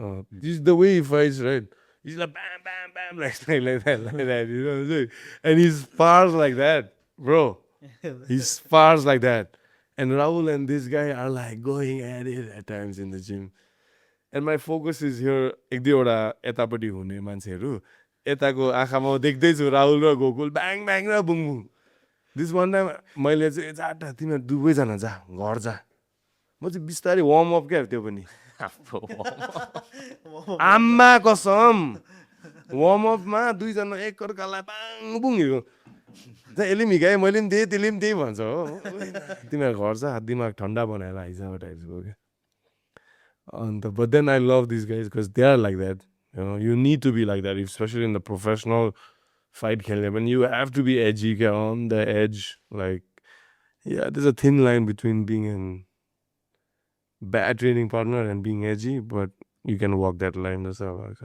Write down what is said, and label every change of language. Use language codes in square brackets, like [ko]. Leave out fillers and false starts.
[en] This is the way he fights, right? He's like bam, bam, bam, like that, you know. And he spars like that, bro. He spars like that. And Rahul and this guy are like going at it at times in the gym. And my focus is here. [ne] एक दुईवटा यतापट्टि हुने मान्छेहरू यताको आँखामा देख्दैछु राहुल र Gokul bang bang र बुङ बुङ. [en] This one time [ne] मैले चाहिँ जाटा तिमीहरू दुवैजना जा घर जा. म चाहिँ बिस्तारै वार्म अप क्या त्यो पनि. आम्मा कसम वार्म अपमा दुईजना एकअर्कालाई बाङ बुङ हिँड्यो. यसले पनि हिँकायो मैले पनि त्यही त्यसले पनि त्यही भन्छ हो. तिमीहरू घर छ दिमाग ठन्डा बनाएर आइज टाइप्सको क्या. [en] अन्त but then I love these guys because they are like that. You know, you need to be like that, especially in the professional fight [ne] खेल्ने पनि [en] you have to be edgy क्या, on the edge. Like yeah, there's a thin line between being a bad training partner and being edgy, but you can walk that line as well.